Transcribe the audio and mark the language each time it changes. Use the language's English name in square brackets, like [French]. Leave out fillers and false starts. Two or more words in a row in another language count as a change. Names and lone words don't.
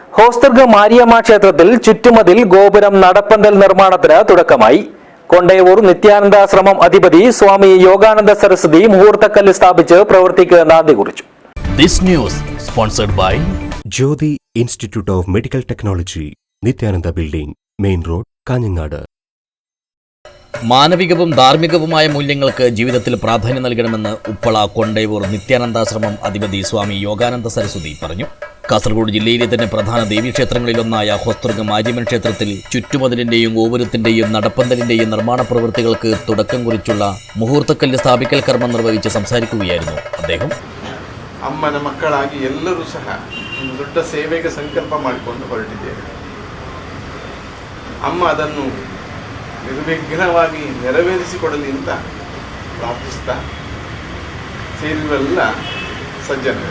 [Malayalam] ഹോസ്തർഗ മാരിയമ്മ ക്ഷേത്രത്തിൽ ചുറ്റുമതിൽ ഗോപുരം നടപ്പന്തൽ നിർമ്മാണത്തിന് തുടക്കമായി. കൊണ്ടേവൂർ നിത്യാനന്ദാശ്രമം അധിപതി സ്വാമി യോഗാനന്ദ സരസ്വതി മുഹൂർത്തക്കല്ല് സ്ഥാപിച്ച് പ്രവൃത്തിക്ക് നാന്ദി കുറിച്ചു. [English] This news sponsored by Jyoti Institute of Medical Technology, Nityananda Building, Main Road, [Malayalam] കാഞ്ഞങ്ങാട്. മാനവികവും ധാർമ്മികവുമായ മൂല്യങ്ങൾക്ക് ജീവിതത്തിൽ പ്രാധാന്യം നൽകണമെന്ന് ഉപ്പള കൊണ്ടേവൂർ നിത്യാനന്ദാശ്രമം അധിപതി സ്വാമി യോഗാനന്ദ സരസ്വതി പറഞ്ഞു. കാസർഗോഡ് ജില്ലയിലെ തന്നെ പ്രധാന ദേവീക്ഷേത്രങ്ങളിലൊന്നായ ഹോസ്തർഗ മാരിയമ്മൻ ക്ഷേത്രത്തിൽ ചുറ്റുമതിലിന്റെയും ഗോപുരത്തിന്റെയും നടപ്പന്തലിന്റെയും നിർമ്മാണ പ്രവൃത്തികൾക്ക് തുടക്കം കുറിച്ചുള്ള മുഹൂർത്തക്കല്ല് സ്ഥാപിക്കൽ കർമ്മം നിർവഹിച്ച് സംസാരിക്കുകയായിരുന്നു അദ്ദേഹം. [Kannada] ಅಮ್ಮನ ಮಕ್ಕಳಾಗಿ ಎಲ್ಲರೂ ಸಹ ಒಂದು ದೊಡ್ಡ ಸೇವೆಗೆ ಸಂಕಲ್ಪ ಮಾಡಿಕೊಂಡು ಹೊರಟಿದ್ದೇವೆ. ಅಮ್ಮ ಅದನ್ನು ನಿರ್ವಿಘ್ನವಾಗಿ ನೆರವೇರಿಸಿಕೊಡಲಿ ಅಂತ ಪ್ರಾರ್ಥಿಸ್ತಾ ಸೇರಿರುವೆಲ್ಲ ಸಜ್ಜನರು.